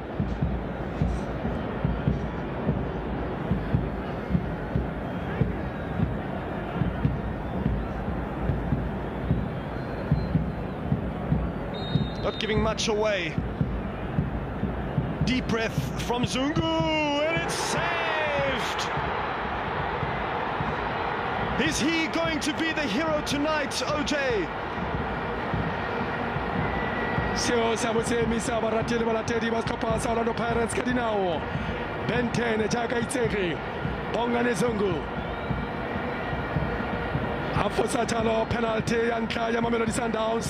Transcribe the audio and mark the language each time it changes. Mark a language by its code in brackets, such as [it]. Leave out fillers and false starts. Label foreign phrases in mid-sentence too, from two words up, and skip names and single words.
[en] Not giving much away. Deep breath from Zungu, and it's saved! Is he going to be the hero tonight, OJ? [tn] Seo sa botsemisa baratedi ba latedi ba setlhopha sa Orlando Pirates ka dinao. Ben 10 jaaka itsege Bongane Zungu a fosa thalo penalty ya ntlha ya Mamelodi Sundowns.